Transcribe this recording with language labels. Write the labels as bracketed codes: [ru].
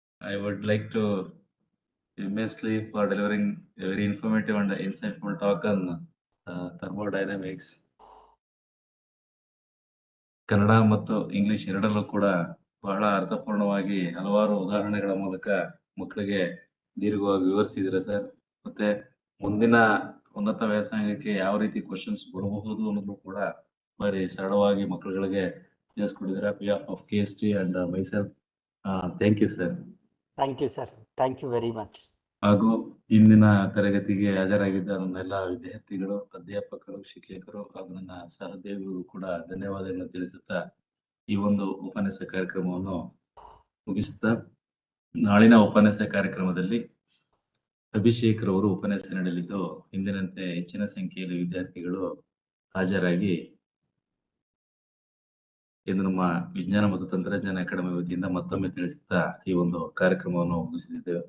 [en] I would like to immensely for delivering a very informative and insightful talk on thermodynamics. [kn] Kannada ಮತ್ತು English ಎರಡರಲ್ಲೂ ಕೂಡ ಬಹಳ ಅರ್ಥಪೂರ್ಣವಾಗಿ ಹಲವಾರು ಉದಾಹರಣೆಗಳ ಮೂಲಕ ಮಕ್ಕಳಿಗೆ ದೀರ್ಘವಾಗಿ ವಿವರಿಸಿದಿರ ಸರ್. ಮತ್ತೆ ಮುಂದಿನ ಉನ್ನತ ವ್ಯಾಸಂಗಕ್ಕೆ ಯಾವ ರೀತಿ ಕ್ವಶನ್ಸ್ ಬರಬಹುದು ಅನ್ನೋದು ಕೂಡ ಬಾರಿ ಸರಳವಾಗಿ ಮಕ್ಕಳುಗಳಿಗೆ ತಿಳಿಸ್ಕೊಟ್ಟಿದ್ದೀರಾ. [en] behalf of KST and myself, thank you sir. Thank you sir. Thank you very much. [kn] ಹಾಗೂ ಇಂದಿನ ತರಗತಿಗೆ ಹಾಜರಾಗಿದ್ದ ನನ್ನೆಲ್ಲ ವಿದ್ಯಾರ್ಥಿಗಳು, ಅಧ್ಯಾಪಕರು, ಶಿಕ್ಷಕರು ಹಾಗೂ ನನ್ನ ಸಹೋದ್ಯೋಗಿಗಳು ಕೂಡ ಧನ್ಯವಾದಗಳನ್ನು ತಿಳಿಸುತ್ತಾ ಈ ಒಂದು ಉಪನ್ಯಾಸ ಕಾರ್ಯಕ್ರಮವನ್ನು ಮುಗಿಸುತ್ತಾ, ನಾಳಿನ ಉಪನ್ಯಾಸ ಕಾರ್ಯಕ್ರಮದಲ್ಲಿ ಅಭಿಷೇಕ್ ರವರು ಉಪನ್ಯಾಸ ನೀಡಲಿದ್ದು, ಇಂದಿನಂತೆ ಹೆಚ್ಚಿನ ಸಂಖ್ಯೆಯಲ್ಲಿ ವಿದ್ಯಾರ್ಥಿಗಳು ಹಾಜರಾಗಿ ಎಂದು ನಮ್ಮ ವಿಜ್ಞಾನ ಮತ್ತು ತಂತ್ರಜ್ಞಾನ ಅಕಾಡೆಮಿ ವತಿಯಿಂದ ಮತ್ತೊಮ್ಮೆ ತಿಳಿಸುತ್ತಾ ಈ ಒಂದು ಕಾರ್ಯಕ್ರಮವನ್ನು ಮುಗಿಸಿದ್ದೇವೆ.